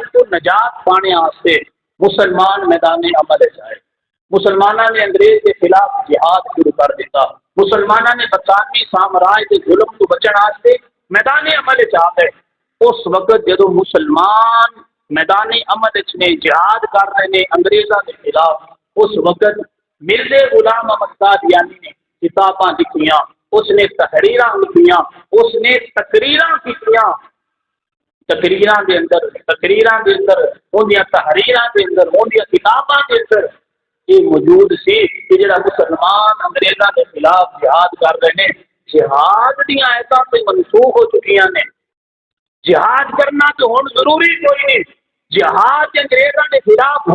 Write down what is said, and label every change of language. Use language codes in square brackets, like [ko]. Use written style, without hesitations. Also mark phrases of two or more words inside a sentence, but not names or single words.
[pa] کو نجات پانے واسطے مسلمان میدان عمل چاہے مسلمانوں نے انگریز کے خلاف جہاد شروع کر دیتا مسلمانوں نے برطانوی سامراج کے ظلم کو بچن واسطے میدان عمل چاہے اس وقت جدو مسلمان میدان عمل میں جہاد کر رہے ہیں انگریزوں کے خلاف اس وقت مرزا غلام احمد قادیانی نے کتاباں لکھیاں اس نے تحریراں لکھیاں اس نے تقریراں کیتیاں تقریراں دے اندر ان تحریراں دے اندر ان کتاباں دے اندر یہ موجود سی کہ جڑا مسلمان [ur] انگریزوں کے خلاف جہاد کر رہے ہیں [pa] جہاد دی آیتاں سے منسوخ ہو چکی ہیں جہاد کرنا تو ہن ضروری کوئی نہیں جہاد انگریزوں کے خلاف